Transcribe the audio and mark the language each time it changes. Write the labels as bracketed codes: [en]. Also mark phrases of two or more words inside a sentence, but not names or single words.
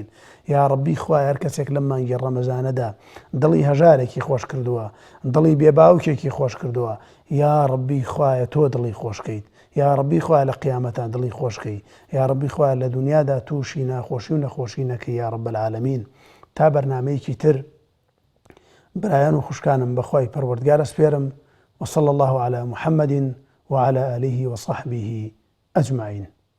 [ckb] یا ربی خوای هەر کەسێک لەم مانگی ڕەمەزانەدا دڵی هەژارێکی خۆش کردووە، دڵی بێباوکێکی خۆش کردووە، یا ربی خوایە تۆ دڵی خۆشکەیت. یا ربی خوای لە قیامەتە دڵی خۆشکەی. یا ربی خوای لە دنیادا تووشی ناخۆشی و نەخۆشی نەکەی [ar] یا رب العالمین. [ckb] تا بەرنامەیەکی تر برایان و خوشکانم بەخوای پەروەردگار ئەسپێرم. [ar] وصلى الله على محمد وعلى آله وصحبه أجمعين.